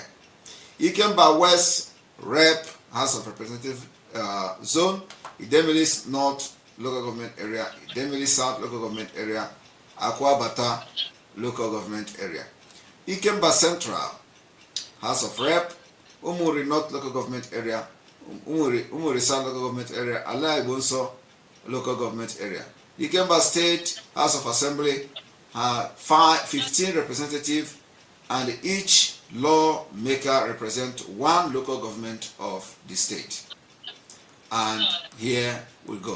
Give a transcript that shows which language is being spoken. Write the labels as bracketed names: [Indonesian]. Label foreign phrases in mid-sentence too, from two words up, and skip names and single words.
[English] Ikemba West Rep, House of Representative zone, Idemili North local government area, Idemili South local government area, Akwa Bata local government area. Ikemba Central, House of Rep, Umuri North local government area, Umuri South local government area, Ala Igbo Nso local government area. Ikemba State, House of Assembly, 15 representatives, and each lawmaker represent one local government of the state. And here we go.